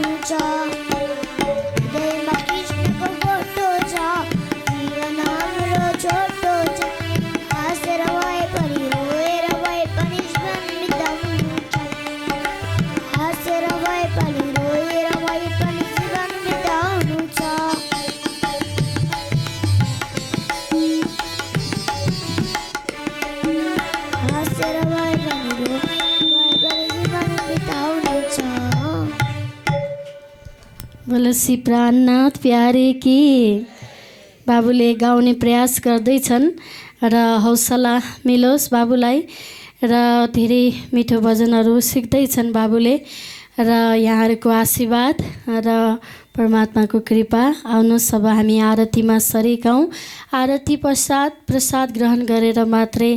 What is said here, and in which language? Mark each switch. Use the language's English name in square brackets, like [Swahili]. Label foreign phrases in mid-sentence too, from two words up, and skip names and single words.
[Nepali] छ हृदयमा कृष्णको फोटो छ जीवन हाम्रो छोटो छ हाँसेर भए पनि रोएर भए पनि जीवन बिताउनु छ हाँसेर भए पनि रोएर भए पनि जीवन बिताउनु छ हाँसेर भए पनि रोएर भए पनि जीवन बिताउनु छ [Hindi] बोलो श्री प्राणनाथ प्यारे की [Nepali] बाबुले गाउने प्रयास गर्दैछन् र हौसला मिलोस् बाबुलाई र धेरै मिठो भजनहरू सिक्दैछन् बाबुले र यहाँहरूको आशीर्वाद र परमात्माको कृपा आउनुहोस् अब हामी आरतीमा सरिक हौँ आरती पश्चात प्रसाद ग्रहण गरेर मात्रै